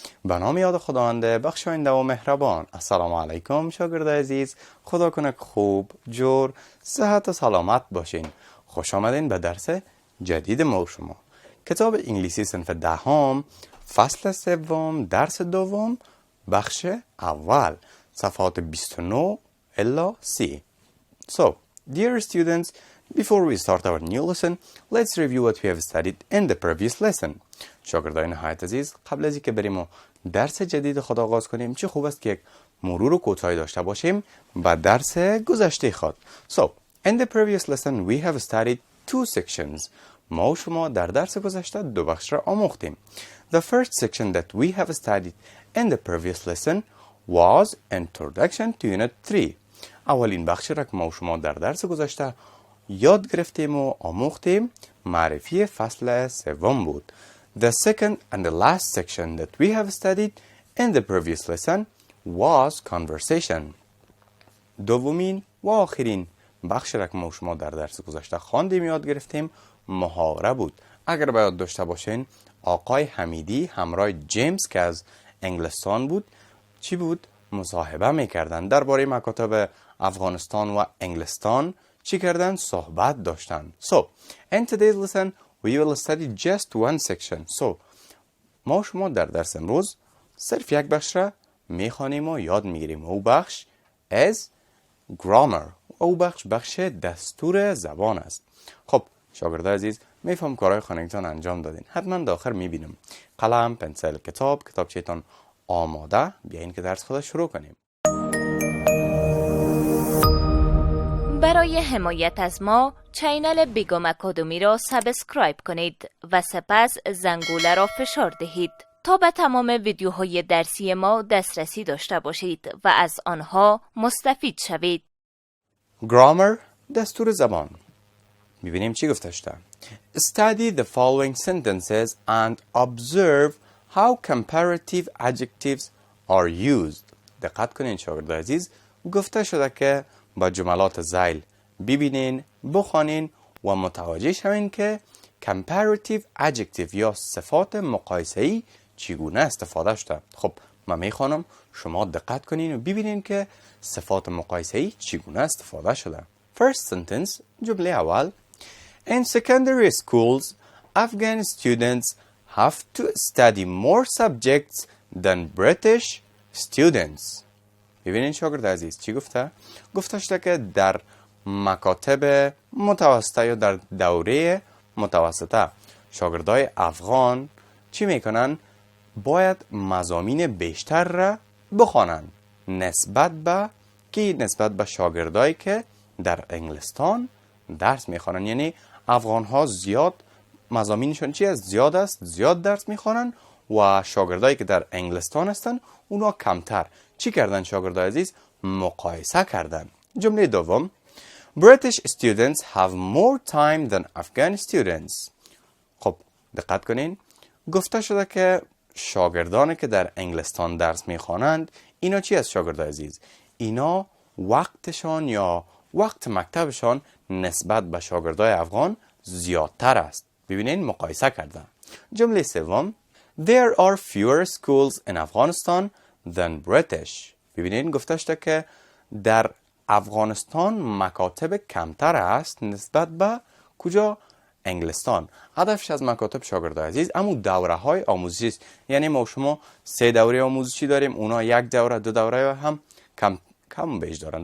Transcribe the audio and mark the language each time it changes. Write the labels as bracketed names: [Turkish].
[Persian] به نام یاد خداوند بخشاینده و مهربان. السلام علیکم شاگردای عزیز، خدا کنه خوب، جور، صحت و سلامت باشین. خوش آمدین به درس جدید ما و شما. کتاب انگلیسی صنف دهم، فصل سوم، درس دوم، بخش اول، صفحات 29 الی 30. [English] So, dear students, before we start our new lesson, let's review what we have studied in the previous lesson. [Persian] شاگردای نهایت عزیز، قبل از اینکه بریم و درس جدید خود آغاز کنیم، چه خوب است که یک مرور کوتاهی داشته باشیم به درس گذشته خود. [English] So, in the previous lesson we have studied two sections. [Persian] ما و شما در درس گذشته دو بخش را آموختیم. [English] The first section that we have studied in the previous lesson was Introduction to Unit 3. [Persian] اولین بخشی را که ما و شما در درس گذشته یاد گرفتیم و آموختیم معرفی فصل سوم بود. [English] The second and the last section that we have studied in the previous lesson was Conversation. [Persian] دومین و آخرین بخشی را که ما و شما در درس گذشته خواندیم یاد گرفتیم محاوره بود. اگر باید داشته باشین، آقای حمیدی همراه جیمز که از انگلستان بود چی بود؟ مصاحبه میکردن درباره مکاتب افغانستان و انگلستان چی کردن؟ صحبت داشتن. [English] So, in today's lesson we will study just one section. [Persian] So, ما شما در درس امروز صرف یک بخش را میخوانیم و یاد میگیریم. او بخش [English] as grammar. [Persian] او بخش دستور زبان است. خب شاگردای عزیز، میفهم کارهای خانگیتان انجام دادین. حتما داخل میبینم قلم، پنسل، کتابچهتان آماده. بیاین که درس خود شروع کنیم. برای حمایت از ما چینل بیگم آکادمی را سابسکرایب کنید و سپس زنگوله را فشار دهید تا به تمام ویدیوهای درسی ما دسترسی داشته باشید و از آنها مستفید شوید. Grammar، دستور زبان. میبینیم چی گفته شده. [English] Study the following sentences and observe how comparative adjectives are used. [Persian] دقت کنین شاگردای عزیز، گفته شده که با جملات ذیل ببینین، بخوانین و متوجه شوین که comparative adjective یا صفات مقایسه‌ای چگونه استفاده شده. خب من میخوانم، شما دقت کنین و ببینین که صفات مقایسه‌ای چگونه استفاده شده. [English] First sentence، [Persian] جمله اول. [English] In secondary schools, Afghan students have to study more subjects than British students. [Persian] ببینین شاگرد عزیز چی گفته؟ گفته شده که در مکاتب متوسطه یا در دوره متوسطه شاگردای افغان چی میکنن؟ باید مضامین بیشتر را بخوانن نسبت به شاگردایی که در انگلستان درس میخوانن. یعنی افغان ها زیاد مضامینشون چی است؟ زیاد است، زیاد درس میخوانن و شاگردایی که در انگلستان هستن اونا کمتر. چی کردن شاگردای عزیز؟ مقایسه کردن. جمله دوم. [English] British students have more time than Afghan students. [Persian] خب دقت کنین، گفته شده که شاگردانی که در انگلستان درس میخوانند اینا چی است شاگردای عزیز؟ اینا وقتشان یا وقت مکتبشان نسبت به شاگردای افغان زیادتر است. ببینین مقایسه کردن. جمله سوم. [English] There are fewer schools in Afghanistan than British. [Persian] ببینین گفته شده که در افغانستان مکاتب کمتر است نسبت به کجا؟ انگلستان. هدفش از مکاتب شاگردای عزیز اما دوره های آموزشی است. یعنی ما شما 3 دوره آموزشی داریم، اونا 1 دوره 2 دوره هم کم بیش دارن.